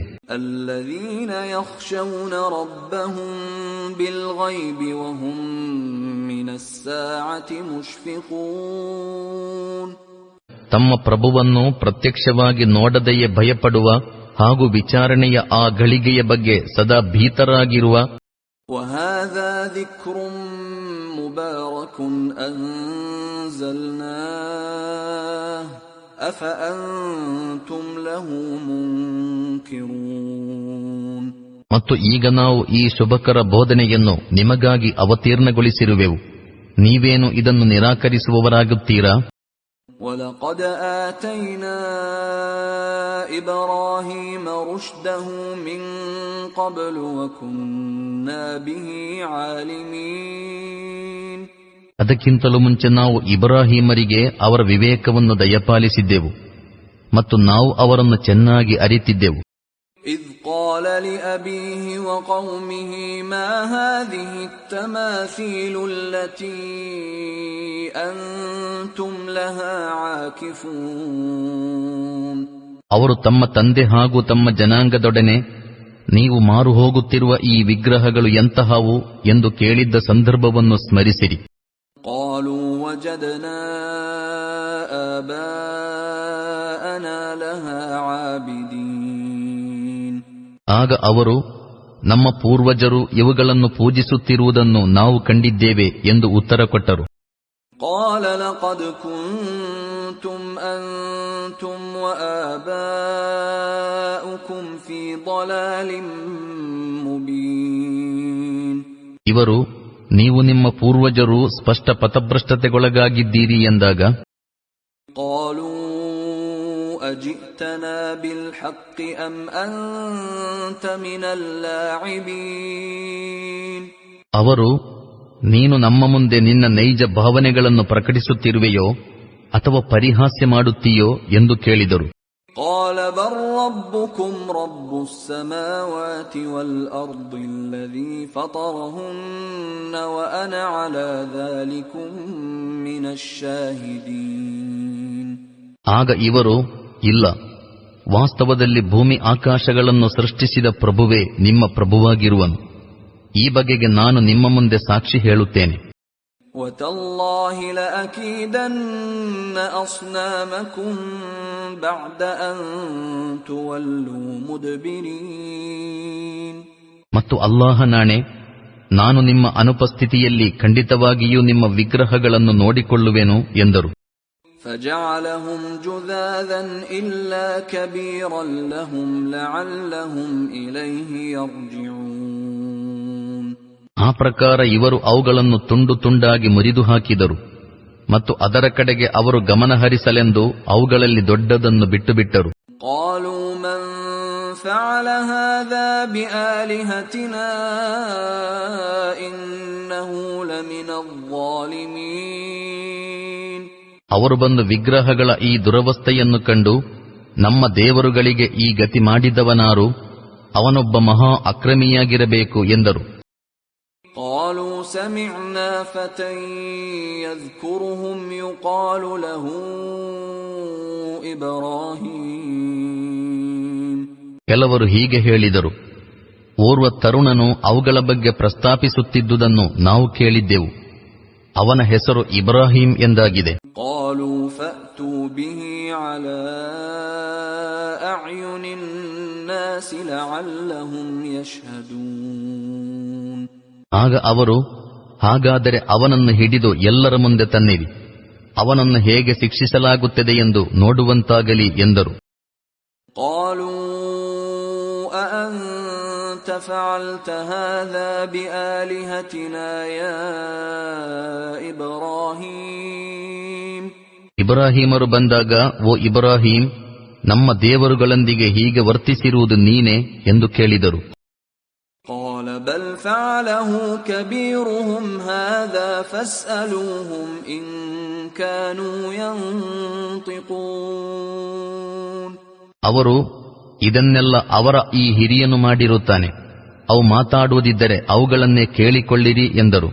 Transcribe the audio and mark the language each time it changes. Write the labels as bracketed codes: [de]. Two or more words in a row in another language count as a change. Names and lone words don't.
[ar] الذين يخشون ربهم بالغيب وهم من الساعة مشفقون. [kn] ತಮ್ಮ ಪ್ರಭುವನ್ನು ಪ್ರತ್ಯಕ್ಷವಾಗಿ ನೋಡದೆಯೇ ಭಯಪಡುವ ಹಾಗೂ ವಿಚಾರಣೆಯ ಆ ಗಳಿಗೆಯ ಬಗ್ಗೆ ಸದಾ ಭೀತರಾಗಿರುವ. [ar] وهذا ذكر مبارك أنزلناه أفأنتم له منكرون. [kn] ಮತ್ತು ಈಗ ನಾವು ಈ ಶುಭಕರ ಬೋಧನೆಯನ್ನು ನಿಮಗಾಗಿ ಅವತೀರ್ಣಗೊಳಿಸಿರುವೆವು, ನೀವೇನು ಇದನ್ನು ನಿರಾಕರಿಸುವವರಾಗುತ್ತೀರಾ? [ar] وَلَقَدْ آتَيْنَا إِبْرَاهِيمَ رُشْدَهُ مِنْ قَبْلُ وَكُنَّا بِهِ عَالِمِينَ. [kn] ಅದಕ್ಕಿಂತಲೂ ಮುಂಚೆ ನಾವು ಇಬ್ರಾಹಿಮರಿಗೆ ಅವರ ವಿವೇಕವನ್ನು ದಯಪಾಲಿಸಿದ್ದೆವು ಮತ್ತು ನಾವು ಅವರನ್ನು ಚೆನ್ನಾಗಿ ಅರಿತಿದ್ದೆವು. [ar] إِذْ قَالَ لِأَبِيهِ وَقَوْمِهِ مَا هَذِهِ التَّمَاثِيلُ الَّتِي أَنْتُمْ لَهَا عَاكِفُونَ. [kn] ಅವರು ತಮ್ಮ ತಂದೆ ಹಾಗೂ ತಮ್ಮ ಜನಾಂಗದೊಡನೆ, ನೀವು ಮಾರು ಹೋಗುತ್ತಿರುವ ಈ ವಿಗ್ರಹಗಳು ಎಂತಹವು ಎಂದು ಕೇಳಿದ್ದ ಸಂದರ್ಭವನ್ನು ಸ್ಮರಿಸಿರಿ. [ar] قَالُوا وَجَدْنَا آبَاءَنَا لَهَا عَابِدِينَ. [kn] ಆಗ ಅವರು, ನಮ್ಮ ಪೂರ್ವಜರು ಇವುಗಳನ್ನು ಪೂಜಿಸುತ್ತಿರುವುದನ್ನು ನಾವು ಕಂಡಿದ್ದೇವೆ ಎಂದು ಉತ್ತರ ಕೊಟ್ಟರು. [ar] قَالَ لَقَدْ كُنْتُمْ أَنْتُمْ وَآبَاؤُكُمْ فِي ضَلَالٍ مُبِينٍ. [kn] ಇವರು, ನೀವು ನಿಮ್ಮ ಪೂರ್ವಜರು ಸ್ಪಷ್ಟ ಪಥಭ್ರಷ್ಟತೆಗೊಳಗಾಗಿದ್ದೀರಿ ಎಂದಾಗ, [ar] قَالُوا أَجِئْتَنَا بِالْحَقِّ أَمْ أَنْتَ مِنَ اللاعبين. [kn] ಅವರು, ನೀನು ನಮ್ಮ ಮುಂದೆ ನಿನ್ನ ನೈಜ ಭಾವನೆಗಳನ್ನು ಪ್ರಕಟಿಸುತ್ತಿರುವೆಯೋ ಅಥವಾ ಪರಿಹಾಸ್ಯ ಮಾಡುತ್ತೀಯೋ ಎಂದು ಕೇಳಿದರು. [ar] قَالَ بَلْ رَبُّكُمْ رَبُّ السَّمَاوَاتِ وَالْأَرْضِ الَّذِي فَطَرَهُنَّ وَأَنَا عَلَى ذَلِكُمْ مِنَ الشَّاهِدِينَ. [kn] ಆಗ ಇವರು, ಇಲ್ಲ, ವಾಸ್ತವದಲ್ಲಿ ಭೂಮಿ ಆಕಾಶಗಳನ್ನು ಸೃಷ್ಟಿಸಿದ ಪ್ರಭುವೇ ನಿಮ್ಮ ಪ್ರಭುವಾಗಿರುವನು, ಈ ಬಗೆಗೆ ನಾನು ನಿಮ್ಮ ಮುಂದೆ ಸಾಕ್ಷಿ ಹೇಳುತ್ತೇನೆ. [ar] وَتَاللَّهِ لَأَكِيدَنَّ أَصْنَامَكُمْ بَعْدَ أَن تُوَلُّوا مُدْبِرِينَ. [kn] ಮತ್ತು ಅಲ್ಲಾಹ ನಾಣೆ, ನಾನು ನಿಮ್ಮ ಅನುಪಸ್ಥಿತಿಯಲ್ಲಿ ಖಂಡಿತವಾಗಿಯೂ ನಿಮ್ಮ ವಿಗ್ರಹಗಳನ್ನು ನೋಡಿಕೊಳ್ಳುವೆನು ಎಂದರು. [ar] فَجَعَلَهُمْ جُذَاذًا إِلَّا كَبِيرًا لَهُمْ لَعَلَّهُمْ إِلَيْهِ يَرْجِعُونَ. [kn] ಆ ಪ್ರಕಾರ ಇವರು ಅವುಗಳನ್ನು ತುಂಡು ತುಂಡಾಗಿ ಮುರಿದು ಹಾಕಿದರು ಮತ್ತು ಅದರ ಕಡೆಗೆ ಅವರು ಗಮನಹರಿಸಲೆಂದು ಅವುಗಳಲ್ಲಿ ದೊಡ್ಡದನ್ನು ಬಿಟ್ಟುಬಿಟ್ಟರು. [ar] قَالُوا مَنْ فَعَلَ هَذَا بِآلِهَتِنَا إِنَّهُ لَمِنَ الظَّالِمِينَ. [kn] ಅವರು ಬಂದು ವಿಗ್ರಹಗಳ ಈ ದುರವಸ್ಥೆಯನ್ನು ಕಂಡು, ನಮ್ಮ ದೇವರುಗಳಿಗೆ ಈ ಗತಿ ಮಾಡಿದವನಾರು, ಅವನೊಬ್ಬ ಮಹಾ ಅಕ್ರಮಿಯಾಗಿರಬೇಕು ಎಂದರು. [ar] قَالُوا سَمِعْنَا فَتًى يَذْكُرُهُمْ يُقَالُ لَهُ إبراهيم. [kn] ಕೆಲವರು ಹೀಗೆ ಹೇಳಿದರು, ಓರ್ವ ತರುಣನು ಅವುಗಳ ಬಗ್ಗೆ ಪ್ರಸ್ತಾಪಿಸುತ್ತಿದ್ದುದನ್ನು ನಾವು ಕೇಳಿದ್ದೆವು. ಅವನ ಹೆಸರು ಇಬ್ರಾಹಿಂ ಎಂದಾಗಿದೆ. [ar] قالوا فأتوا به على أعين الناس لعلهم يشهدون. [kn] ಆಗ ಅವರು, ಹಾಗಾದರೆ ಅವನನ್ನು ಹಿಡಿದು ಎಲ್ಲರ ಮುಂದೆ ತನ್ನಿರಿ, ಅವನನ್ನು ಹೇಗೆ ಶಿಕ್ಷಿಸಲಾಗುತ್ತದೆ ಎಂದು ನೋಡುವಂತಾಗಲಿ ಎಂದರು. [ar] قالوا أأنت فعلت هذا بآلهتنا يا إبراهيم. [kn] ಇಬ್ರಾಹಿಮರು ಬಂದಾಗ, ಓ ಇಬ್ರಾಹಿಂ, ನಮ್ಮ ದೇವರುಗಳೊಂದಿಗೆ ಹೀಗೆ ವರ್ತಿಸಿರುವುದು ನೀನೇ ಎಂದು ಕೇಳಿದರು. [ar] قال بل فعله كبيرهم هذا فاسألوهم إن كانوا ينطقون. [kn] ಅವರು, ಇದನ್ನೆಲ್ಲ ಅವರ ಈ ಹಿರಿಯನು ಮಾಡಿರುತ್ತಾನೆ, ಅವು ಮಾತಾಡುವುದಿದ್ದರೆ ಅವುಗಳನ್ನೇ ಕೇಳಿಕೊಳ್ಳಿರಿ ಎಂದರು.